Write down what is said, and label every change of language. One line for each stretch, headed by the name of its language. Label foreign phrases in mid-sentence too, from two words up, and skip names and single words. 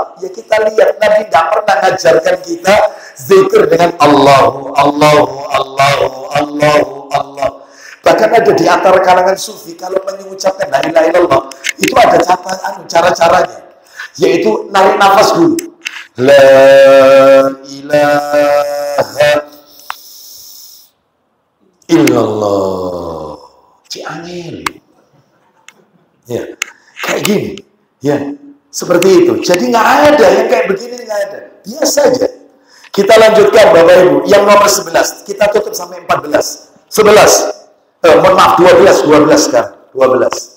Indonesian: Ya kita lihat Nabi tidak pernah ngajarkan kita zikir dengan Allahu, Allahu, Allahu, Allahu, Allah. Bahkan ada di antara kalangan sufi, kalau mengucapkan
Arabic: لا إله إلا الله,
Indonesian: itu ada cara-caranya, yaitu narik nafas dulu.
Arabic: لا إله إلا الله. Ciangil.
Indonesian: Ya, kayak gini. Ya, seperti itu. Jadi nggak ada yang kayak begini, nggak ada. Biasa aja. Kita lanjutkan Bapak Ibu. Yang nomor 11. Kita tutup sampai 14. 11. Mohon maaf, 12 kan. 12.